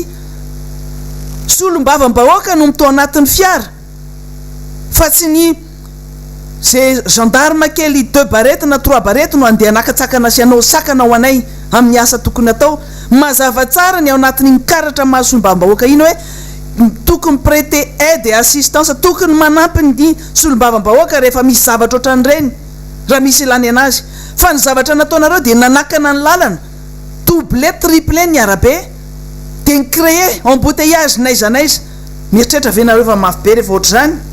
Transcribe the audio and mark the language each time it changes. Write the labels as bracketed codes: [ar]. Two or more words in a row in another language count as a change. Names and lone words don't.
[mg] Solom-bava-bahoaka no mito anatin'ny fiara, fa tsy ny zay gendarme kely 2 barety na 3 barety no andeha nakatsakana sy anao sakana ho anay amin'ny asa tokony atao. Mazava tsara ny ao anatin'ny karatra mahasolom-bava-bahoaka ino hoe tokony [fr] prêter aide et assistance, [mg] tokony manampy ny solom-bava-bahoaka rehefa misy zavatra ohatran'ireny raha misy ilany anazy. Fa ny zavatra nataonareo dia nanakana ny lalana, [fr] double triple [mg] ny arabe, dia ny [fr] créer embouteillage [mg] naiza mieritreritra venareo fa mafy be rehefa ohatr'izany.